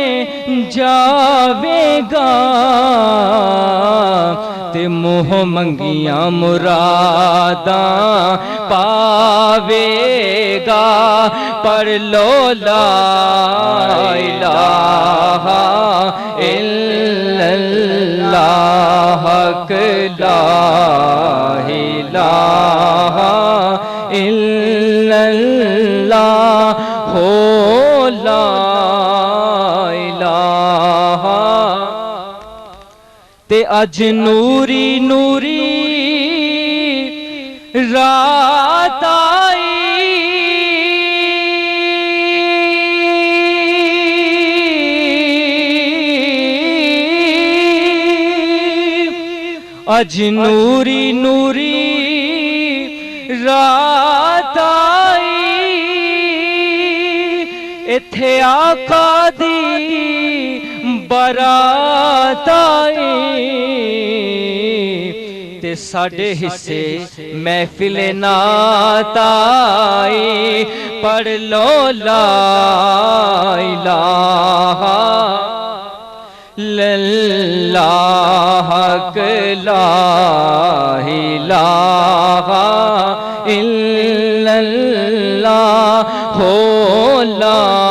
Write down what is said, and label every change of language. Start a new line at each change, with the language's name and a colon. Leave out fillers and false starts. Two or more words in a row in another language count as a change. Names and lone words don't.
Punjabi: جاوے گا تے موہ منگیاں مراداں پاوے گا پر لو لا
Arabic: الہ الا اللہ حق لا الہ الا اللہ ہو لا الہ
Punjabi: تے اج نوری نوری رات آئی اج نوری نوری رات آئی ایتھے آقا دی برات آئی تے ساڈے حصے محفل نعت آئی پڑھ لو
Arabic: لا الہ اللہ حق لا الہ الا اللہ ہو لا